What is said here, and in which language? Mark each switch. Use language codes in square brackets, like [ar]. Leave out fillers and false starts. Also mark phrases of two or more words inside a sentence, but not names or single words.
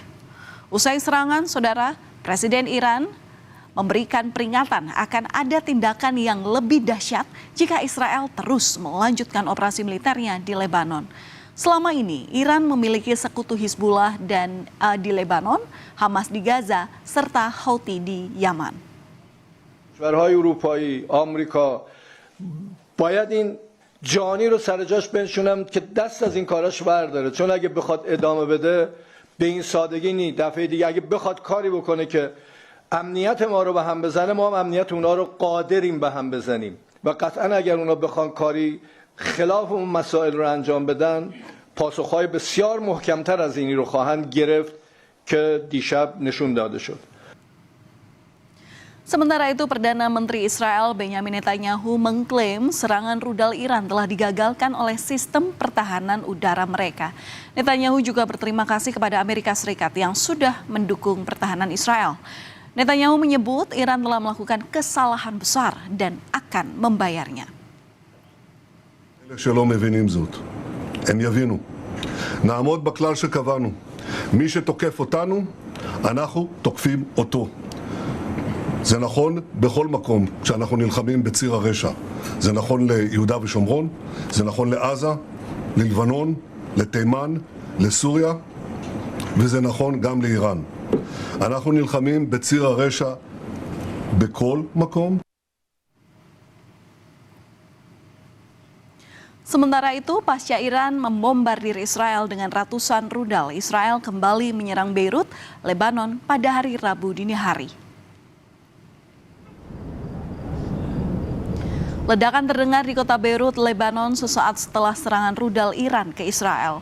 [id] Usai serangan, saudara, Presiden Iran memberikan peringatan akan ada tindakan yang lebih dahsyat jika Israel terus melanjutkan operasi militernya di Lebanon. Selama ini, Iran memiliki sekutu Hizbullah dan di Lebanon, Hamas di Gaza, serta Houthi di Yaman. [fa] کشورهای اروپایی، آمریکا باید این جانی رو سر جاش بنشونن که دست از این کاراش برداره، چون اگه بخواد ادامه بده به این سادگی نی. دفعه دیگه اگه بخواد کاری بکنه که امنیت ما رو به هم بزنه، ما هم امنیت اونا رو قادریم به هم بزنیم و قطعا اگر اونا بخوان کاری خلاف اون مسائل رو انجام بدن، پاسخهای بسیار محکمتر از اینی رو خواهند گرفت که دیشب نشون داده شد. [id] Sementara itu, Perdana Menteri Israel Benyamin Netanyahu mengklaim serangan rudal Iran telah digagalkan oleh sistem pertahanan udara mereka. Netanyahu juga berterima kasih kepada Amerika Serikat yang sudah mendukung pertahanan Israel. Netanyahu menyebut Iran telah melakukan kesalahan besar dan akan membayarnya. [he] אלה שלא מבינים זאת, הם יבינו. נעמוד בכלל שקבענו. מי שתוקף אותנו, אנחנו תוקפים אותו. זה נכון בכל מקום כשאנחנו נלחמים בציר הרשע. זה נכון ליהודה ושומרון, זה נכון לעזה, ללבנון, לתימן, לסוריה, וזה נכון גם לאיראן. אנחנו נלחמים בציר הרשע בכל מקום. [id] Sementara itu, pasca Iran membombardir Israel dengan ratusan rudal, Israel kembali menyerang Beirut, Lebanon pada hari Rabu dini hari. Ledakan terdengar di kota Beirut, Lebanon sesaat setelah serangan rudal Iran ke Israel.